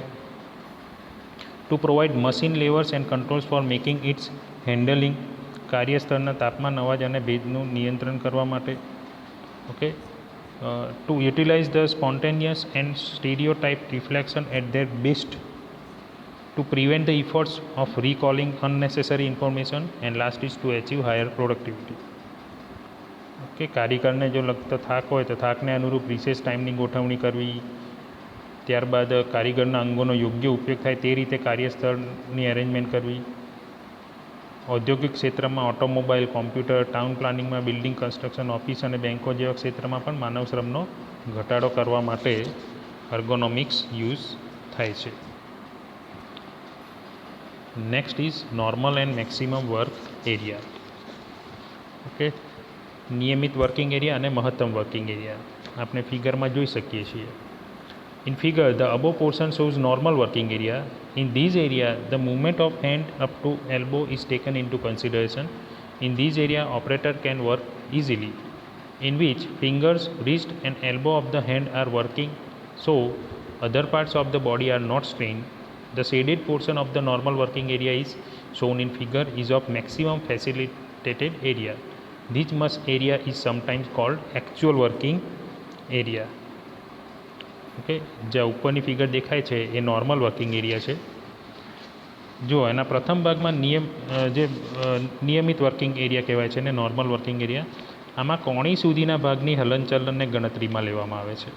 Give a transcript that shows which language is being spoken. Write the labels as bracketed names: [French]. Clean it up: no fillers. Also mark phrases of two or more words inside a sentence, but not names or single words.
[English] to provide machine levers and controls for making its handling. [Gujarati] કાર્યસ્થળના તાપમાન, અવાજ અને ભેજનું નિયંત્રણ કરવા માટે. [English] okay, to utilize the spontaneous and stereotype reflection at their best. To prevent the efforts of recalling unnecessary information, and last is to achieve higher productivity. [Gujarati] ઓકે, કારીગરને જો લગતો થાક હોય તો થાકને અનુરૂપ [English] recess timeની [Gujarati] ગોઠવણી કરવી. ત્યારબાદ કારીગરના અંગોનો યોગ્ય ઉપયોગ થાય તે રીતે કાર્યસ્થળની એરેન્જમેન્ટ કરવી. ઔદ્યોગિક ક્ષેત્રમાં ઓટોમોબાઈલ, કોમ્પ્યુટર, [English] town planningમાં, building construction, [Gujarati] ઓફિસ અને બેન્કો જેવા ક્ષેત્રમાં પણ માનવ શ્રમનો ઘટાડો કરવા માટે ergonomics યુઝ થાય છે. [English] Next is normal and maximum work area. ઓકે, નિયમિત working area અને મહત્તમ working area આપણે ફિગરમાં જોઈ શકીએ છીએ. In figure, the above portion shows normal working area. In this area, the movement of hand up to elbow is taken into consideration. In this area, operator can work easily, in which fingers, wrist and elbow of the hand are working, so other parts of the body are not strained. The shaded portion of the normal working area is shown in figure is of maximum facilitated area. This much area is sometimes called actual working area. [Gujarati] ઓકે, જે ઉપરની ફિગર દેખાય છે એ [English] normal working area [Gujarati] છે. જો એના પ્રથમ ભાગમાં નિયમિત [English] working area [Gujarati] કહેવાય છે ને [English] normal working area, [Gujarati] આમાં કોણી સુધીના ભાગની હલનચલનને ગણતરીમાં લેવામાં આવે છે.